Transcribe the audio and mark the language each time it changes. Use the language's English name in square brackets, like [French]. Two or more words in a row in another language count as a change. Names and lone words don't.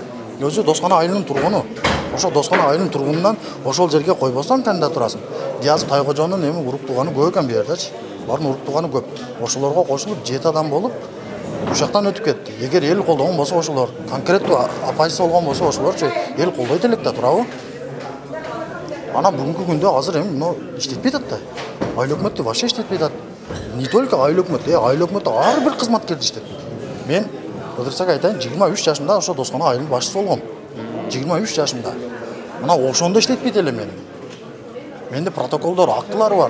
[Kyrgyz] Өзү Доскана айылынын тургуну. Ошо Доскана айылынын тургунунан ошол жерге койбостон кандидат турасың. Гиязов Тайкожонун эми уруктуганы көп экен бу жердечи. Бардын уруктуганы көп. Ошолорго кошулуп 7 адам болуп ушактан өтүп кетти. Эгер эл колдогон болсо ошолор, конкреттүү оппозиция болгон болсо ошолорчу эл колдойт элек да, туурабы? Ана бүгінгі күнде азыр эми мына иштетпей атат да. Айыл өкмөтү вообще иштетпей атат. [Russian] Не только [Kyrgyz] айыл өкмөтү, айыл өкмөтү ар бир кызматкерди иштетпейт. Мен ыдырсак айтайын, 23 жашымда ошо Доскона айылдын башчысы болгом. 23 жашымда. Мына ошондо иштетпейт эле мен. Менде протоколдор, актылар бар.